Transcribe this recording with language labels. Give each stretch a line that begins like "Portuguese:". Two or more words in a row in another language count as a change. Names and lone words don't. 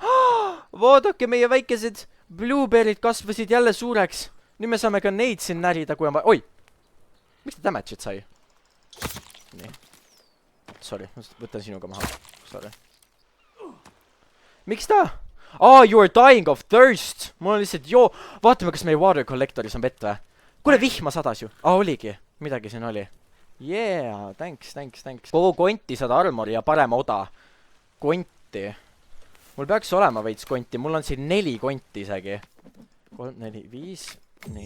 Estonian: Vaadake, meie väikesed blueberry'd kasvasid jälle suureks. Nüüd me saame ka neid siin närida, kui on vaja. Oi! Miks ta damage'id sai? Nii. Sorry, võtan sinuga maha. Sorry. Miks ta?
English: You are dying of thirst.
Estonian: Mul on lihtsalt vaatame, kas meie water collectoris on vett või? Kuule, vihma sadas ju. Oligi. Midagi siin oli.
English: Yeah, thanks.
Estonian: Kogu konti saada armori ja parema oda. Konti. Mul peaks olema veits konti. Mul on siin 4 konti isegi. 3, 4, 5. Nii.